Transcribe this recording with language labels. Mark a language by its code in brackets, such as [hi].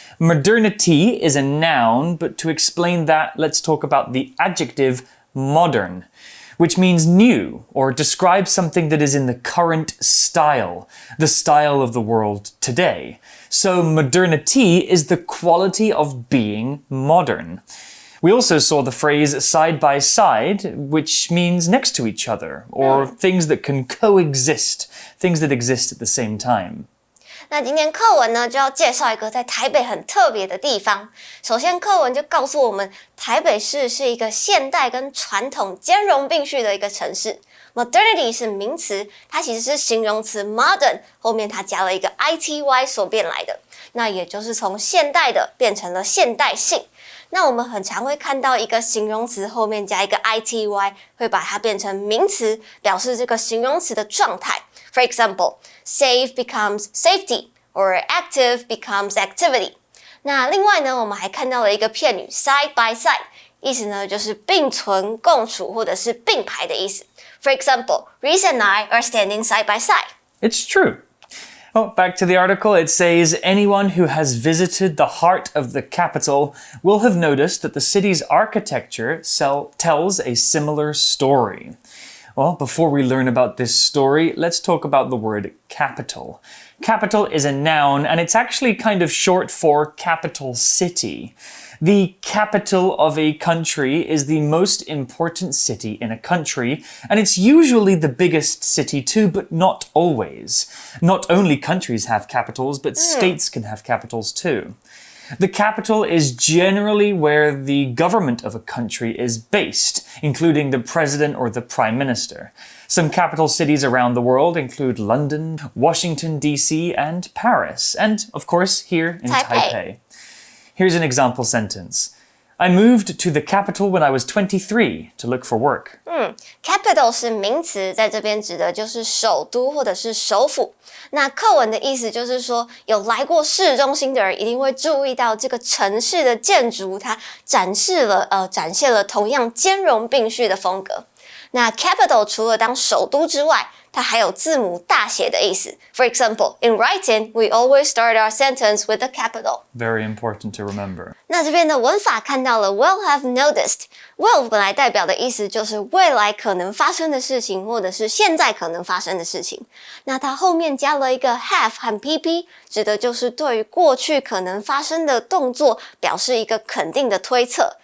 [en] Modernity is a noun, but to explain that, let's talk about the adjective modern, which means new or describes something that is in the current style, the style of the world today. So modernity is the quality of being modern. We also saw the phrase side by side, which means next to each other, or things that can coexist, things that exist at the same time. [zh] 那今天課文呢，就要介紹一個在台北很特別的地方。首先，課文就告訴我們，台北市是一個現代跟傳統兼容並蓄的一個城市。 Modernity 是名詞，它其實是形容詞 modern， 後面它加了一個 ity 所變來的。那也就是從現代的變成了現代性。那我們很常會看到一個形容詞後面加一個 ity， 會把它變成名詞，表示這個形容詞的狀態。 [en] For example, safe becomes safety, or active becomes activity. [zh] 那另外呢，我們還看到了一個片語 side by side， 意思呢就是並存共處或者是並排的意思。 [en] For example, Reese and I are standing side by side. It's true. Oh, back to the article, it says, anyone who has visited the heart of the capital will have noticed that the city's architecture tells a similar story. Well, before we learn about this story, let's talk about the word capital. Capital is a noun, and it's actually kind of short for capital city. The capital of a country is the most important city in a country, and it's usually the biggest city too, but not always. Not only countries have capitals, but states can have capitals too. The capital is generally where the government of a country is based, including the president or the prime minister. Some capital cities around the world include London, Washington, D.C., and Paris, and, of course, here in Taipei. Here's an example sentence. I moved to the capital when I was 23 to look for work. [zh] Capital 是名詞，在這邊指的就是首都或者是首府。那課文的意思就是說，有來過市中心的人一定會注意到這個城市的建築，它展現了同樣兼容並蓄的風格。那 capital 除了當首都之外，它還有字母大寫的意思。 [en] For example, in writing, we always start our sentence with a capital. Very important to remember. [zh] 那這邊的文法看到了 will have noticed. Will 本來代表的意思就是未來可能發生的事情，或者是現在可能發生的事情。那它後面加了一個 have 和 PP， 指的就是對於過去可能發生的動作表示一個肯定的推測。